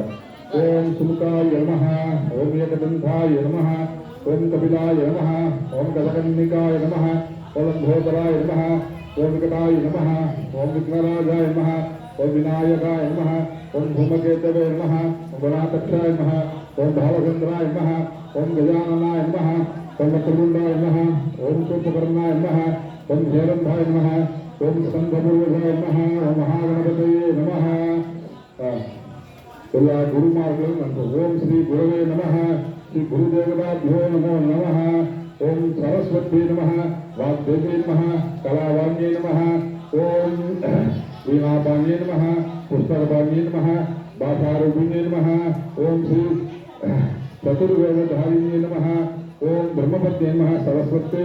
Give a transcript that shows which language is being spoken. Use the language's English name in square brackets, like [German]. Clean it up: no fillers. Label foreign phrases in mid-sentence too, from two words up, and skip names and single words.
[Sanskrit] ओम् सुमुखाय नमः ओम् एकदन्ताय नमः ओम् कपिलाय नमः ओम् गजकर्णकाय नमः ओम् बोदराय नमः ओम् विकटाय नमः ओम् विघ्नराजाय नमः ओम् विनायकाय नमः ओम् धूमकेतवे नमः ओम् गणाध्यक्षाय नमः ओम् भालचन्द्राय नमः ओम् गजाननाय नमः ओम् वक्रतुण्डाय नमः ओम् शूर्पकर्णाय नमः ओम् हेरम्बाय नमः ओम् स्कन्दपूर्वजाय नमः ओम् महागणपतये नमः. [Tamil] எல்லா குருமார்களும் [Sanskrit] ओम् श्री गुरवे नमः श्री गुरुदेवताभ्यो नमो नमः, ओम सरस्वती नमः वाग्देवी नमः कलावाण्ये नमः ओम वीणापाण्ये नमः पुस्तकपाण्ये नमः भाषारूपिण्ये नमः ओम श्री चतुर्वेदधारिण्ये नमः ओम ब्रह्मपत्ये नमः सरस्वती